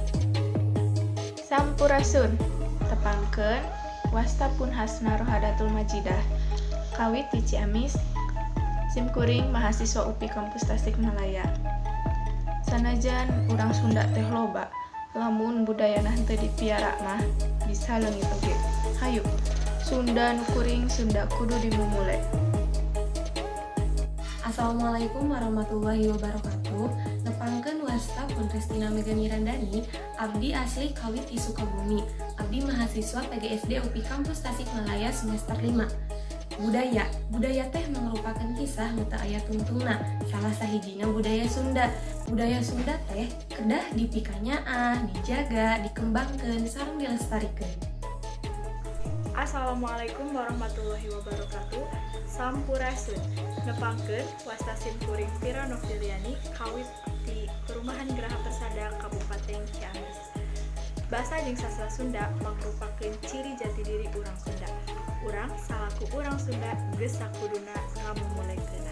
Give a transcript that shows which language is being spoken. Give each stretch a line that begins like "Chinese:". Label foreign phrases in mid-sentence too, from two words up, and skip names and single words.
Sundanese: Sampurasun, tepangkeun wastapun Hasna Rohadatul Majidah, kawit di Ciamis, simkuring mahasiswa UPI Kampus Tasikmalaya. Sanajan urang Sunda teh loba, lamun budayana henteu dipiara mah bisa leungit oge. Hayu, Sunda nu kuring Sunda kudu dimumule.
Arabic: السلام عليكم ورحمة الله وبركاته.
Sundanese: Nepangkeun wastapun Restina Mega Mirandani, abdi asli kawit di Sukabumi. Abdi mahasiswa PGSD UPI Kampus Tasikmalaya semester 5. Budaya teh merupakan kisah nu teu aya tungtungna. Salah sahijina budaya Sunda. Budaya Sunda teh kedah dipikanyaah, dijaga, dikembangkeun sareng dilestarikeun.
Arabic: السلام عليكم ورحمة الله وبركاته.
Sundanese: Sampurasun, nepangkeun wasta simkuring Vira Noviliani kawit di Perumahan Geraha Persada Kabupaten Ciamis. Basa jeung sastra Sunda mangrupakeun ciri jati diri urang Sunda. Urang salaku urang Sunda geus sakuduna ngamumulikeunna.